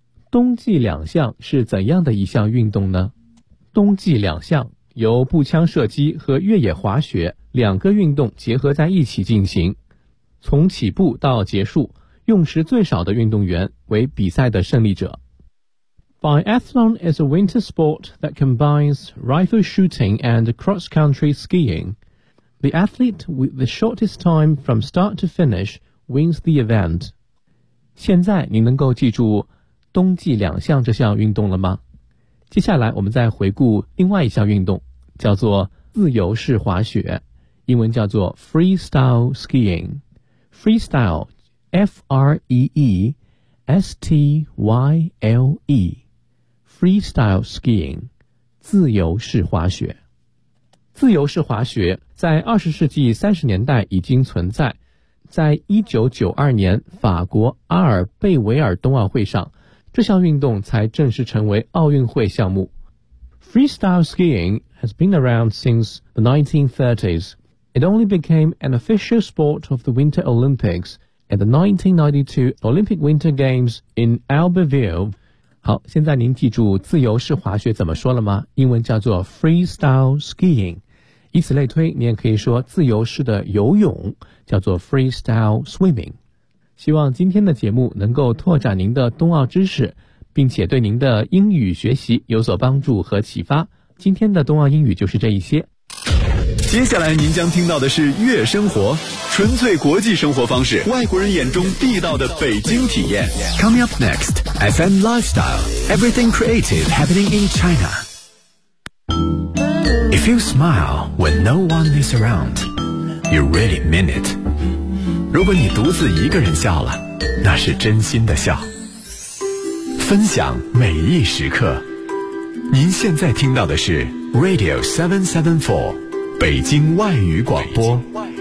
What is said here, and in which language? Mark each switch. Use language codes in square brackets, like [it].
[zh] 冬季两项是怎样的一项运动呢？冬季两项由步枪射击和越野滑雪两个运动结合在一起进行，从起步到结束，用时最少的运动员为比赛的胜利者。 [en] Biathlon is a winter sport that combines rifle shooting and cross-country skiing. The athlete with the shortest time from start to finish wins the event. [zh] 现在您能够记住冬季两项这项运动了吗？接下来我们再回顾另外一项运动，叫做自由式滑雪，英文叫做 freestyle skiing。 [en] freestyle F-R-E-E-S-T-Y-L-E freestyle skiing 自由式滑雪。 [zh] 自由式滑雪在20世纪30年代已经存在，在1992年法国阿尔贝维尔冬奥会上，这项运动才正式成为奥运会项目。 [en] Freestyle skiing has been around since the 1930s. It only became an official sport of the Winter Olympics at the 1992 Olympic Winter Games in Albertville. [zh] 好，现在您记住自由式滑雪怎么说了吗？英文叫做 freestyle skiing. 以此类推，你也可以说自由式的游泳叫做 freestyle swimming。希望今天的节目能够拓展您的冬奥知识，并且对您的英语学习有所帮助和启发。今天的冬奥英语就是这一些。接下来您将听到的是悦生活，纯粹国际生活方式，外国人眼中地道的北京体验。 [en] Coming up next, FM Lifestyle, Everything Creative Happening in China. If you smile when no one is around, you really mean it. [zh] 如果你独自一个人笑了，那是真心的笑。分享每一时刻，您现在听到的是 Radio 774北京外语广播。北京